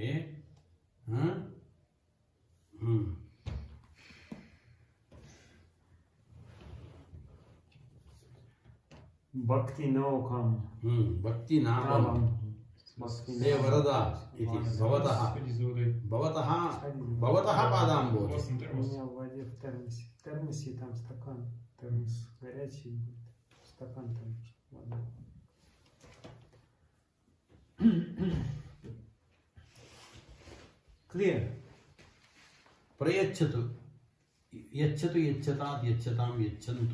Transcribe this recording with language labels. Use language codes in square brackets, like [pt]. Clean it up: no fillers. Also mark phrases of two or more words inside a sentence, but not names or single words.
[sa] भक्ति नौकम भक्ति नामम हे वरदा इति भवतः पादाम्बोजे [ru] У меня в воде в термосе там стакан, термос горячий, стакан там вода. Clear. [sa] प्रयच्छतु यच्छतु यच्छतात् यच्छतां यच्छन्तु